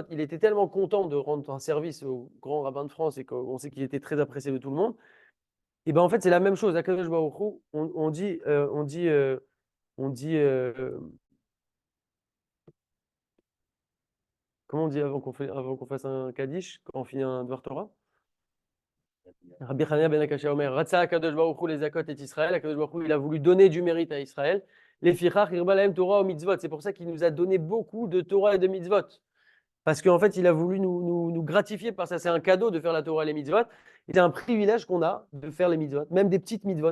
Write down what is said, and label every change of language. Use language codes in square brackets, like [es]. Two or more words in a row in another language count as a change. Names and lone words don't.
[fr] Il était tellement content de rendre un service au grand rabbin de France et qu'on sait qu'il était très apprécié de tout le monde. Et ben en fait, c'est la même chose. [he] À קדוש ברוך הוא, [fr] comment on dit avant qu'on fasse un Kaddish, quand on finit un [he] דבר תורה? רבי חנניא בן עקשיא אומר רצה קדוש ברוך הוא לזכות את ישראל. קדוש ברוך הוא, [fr] il a voulu donner du mérite à Israël. [he] לפיכך הרבה להם תורה ומצוות. [fr] C'est pour ça qu'il nous a donné beaucoup de Torah et de mitzvot. Parce qu'en fait, il a voulu nous gratifier par ça. C'est un cadeau de faire la Torah et les mitzvot. C'est un privilège qu'on a de faire les mitzvot, même des petites mitzvot.